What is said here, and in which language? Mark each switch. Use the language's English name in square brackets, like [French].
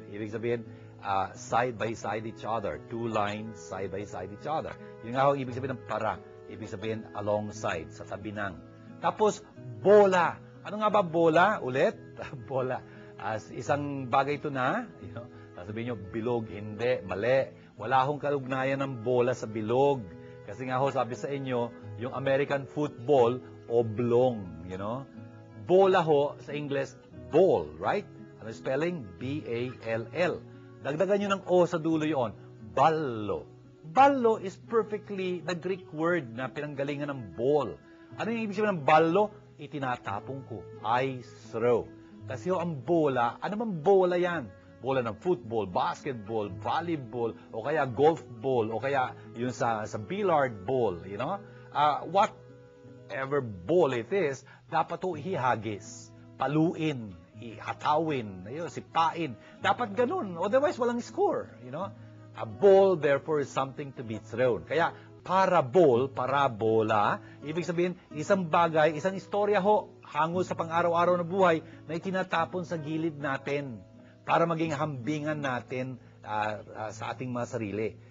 [Filipino] Ibig sabihin [English] side by side each other, 2 lines side by side each other. [Filipino] Yung nga ho, ibig sabihin ng para, ibig sabihin alongside, sa tabi ng. Tapos bola. Ano nga ba bola? Ulit, bola. Isang bagay ito na, sasabihin nyo, bilog, hindi, mali. Wala akong kalugnayan ng bola sa bilog. Kasi nga ho, sabi sa inyo, yung American football, oblong, Bola ho, sa English, ball, right? Ano spelling? B-A-L-L. Dagdagan nyo ng O sa dulo yon, ballo. [English] Ballo is perfectly the Greek word [Filipino] na pinanggalingan ng ball. Ano yung ibig sabihin ng ballo? Itinatapong ko. [English] I throw. [Filipino] Kasi ang bola, ano bang bola yan? Bola ng football, basketball, volleyball, o kaya golf ball, o kaya yun sa billiard ball, [English] you know? Whatever ball it is, [Filipino] dapat to ihagis, paluin, ihatawin, sipain. Dapat ganun. [English] Otherwise, walang score, you know? A ball, therefore, is something to be thrown. [Filipino] Kaya, parabola, ibig sabihin, isang bagay, isang istorya ho, hango sa pang-araw-araw na buhay na itinatapon sa gilid natin para maging hambingan natin sa ating mga sarili.